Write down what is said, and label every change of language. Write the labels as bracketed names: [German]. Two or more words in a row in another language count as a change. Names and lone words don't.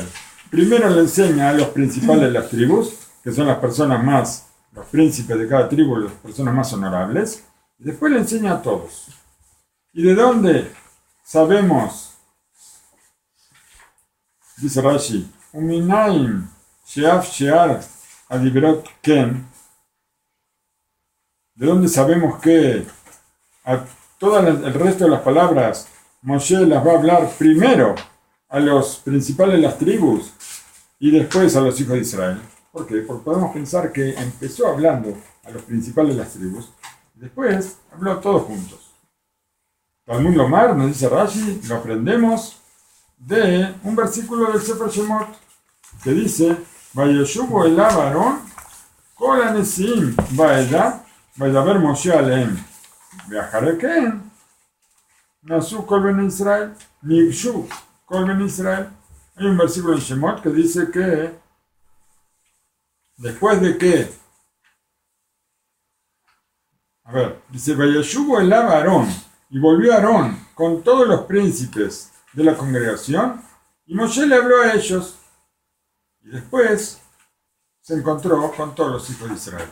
[Spanish] Primero le enseña a los principales de las tribus, que son las personas más, los príncipes de cada tribu, las personas más honorables, y después le enseña a todos. ¿Y de dónde sabemos? Dice Rashi, [Hebrew] ומנין שאף שאר הדברות כן. [Spanish] ¿De dónde sabemos que a todo el resto de las palabras Moshe las va a hablar primero a los principales de las tribus y después a los hijos de Israel? ¿Por qué? Porque podemos pensar que empezó hablando a los principales de las tribus y después habló a todos juntos. [Hebrew] תלמוד לומר, [Spanish] nos dice Rashi, lo aprendemos de un versículo del Sefer Shemot que dice [Hebrew] וישבו אליו אהרן כל הנשאים בעדה וידבר משה אלהם ואחרי כן נשאו כל בני ישראל נגשו כל בני ישראל. [Spanish] Hay un versículo en Shemot que dice que después de que, dice [Hebrew] וישבו אליו אהרן, [Spanish] y volvió Aarón con todos los príncipes de la congregación, y Moshe le habló a ellos, y después se encontró con todos los hijos de Israel.